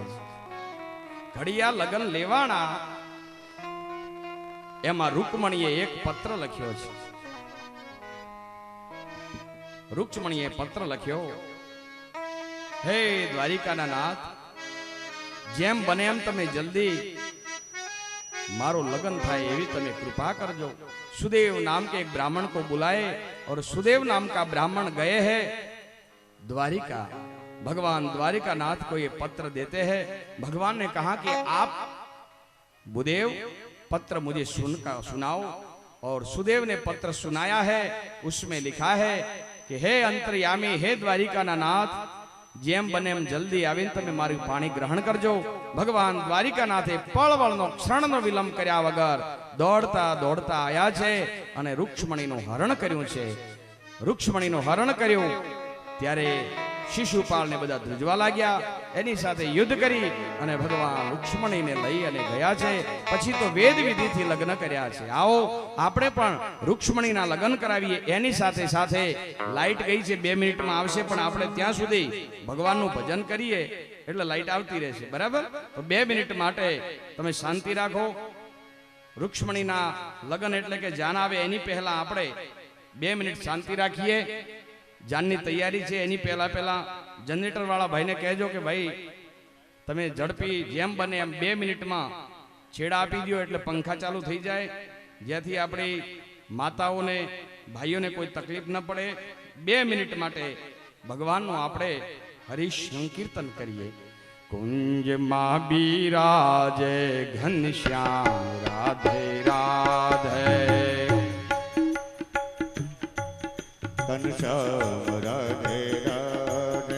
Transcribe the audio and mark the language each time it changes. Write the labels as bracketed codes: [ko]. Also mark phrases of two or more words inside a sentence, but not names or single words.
[gu] ઘડિયા લગ્ન લેવાના એમાં રૂકમણીએ એક પત્ર લખ્યો છે. રૂકમણીએ પત્ર લખ્યો, હે દ્વારિકાના નાથ, જેમ બને એમ તમે જલ્દી મારો લગન થાય એવી તમે કૃપા કરજો। [hi] सुदेव नाम के एक ब्राह्मण को बुलाए और सुदेव नाम का ब्राह्मण गए हैं द्वारिका। भगवान द्वारिका नाथ को ये पत्र देते हैं। भगवान ने कहा कि आप बुदेव पत्र मुझे सुनाओ। और सुदेव ने पत्र सुनाया है। उसमें लिखा है कि हे अंतर्यामी, [gu] હે દ્વારિકા નાથ, જેમ બને એમ જલ્દી આવીને તમે મારું પાણિ ગ્રહણ કરજો। ભગવાન દ્વારિકાનાથે પળવળનો ક્ષણનો વિલંબ કર્યા વગર દોડતા દોડતા આયા છે અને રુક્ષ્મણીનું હરણ કર્યું છે। રુક્ષ્મણીનું હરણ કર્યું ત્યારે શિશુપાલ ને બધા ધ્રુજવા લાગ્યા। એની સાથે યુદ્ધ કરી અને ભગવાન રુક્ષ્મણી ને લઈ અને ગયા છે। પછી તો વેદ વિધિ થી લગ્ન કર્યા છે। આવો આપણે પણ રુક્ષ્મણીના લગ્ન કરાવીએ। એની સાથે સાથે લાઈટ ગઈ છે, 2 મિનિટ માં આવશે, પણ આપણે ત્યાં સુધી ભગવાનનું ભજન કરીએ એટલે લાઈટ આવતી રહેશે, બરાબર? તો 2 મિનિટ માટે તમે શાંતિ રાખો। રૂક્ષ્મણીના લગ્ન એટલે કે જાન આવે એની પહેલા આપણે 2 મિનિટ શાંતિ રાખીએ। જાનની તૈયારી છે એની પહેલા જનરેટર વાળા ભાઈને કહેજો કે ભાઈ તમે ઝડપી જેમ બને એમ 2 મિનિટમાં છેડા આપી દો એટલે પંખા ચાલુ થઈ જાય, જેથી આપણી માતાઓને ભાઈઓને કોઈ તકલીફ ન પડે। 2 મિનિટ માટે ભગવાનનું આપણે હરિ સંકીર્તન કરીએ। કુંજ માં બિરાજે ઘનશ્યામ રાધે રાધે, घनश्याम राधे राधे।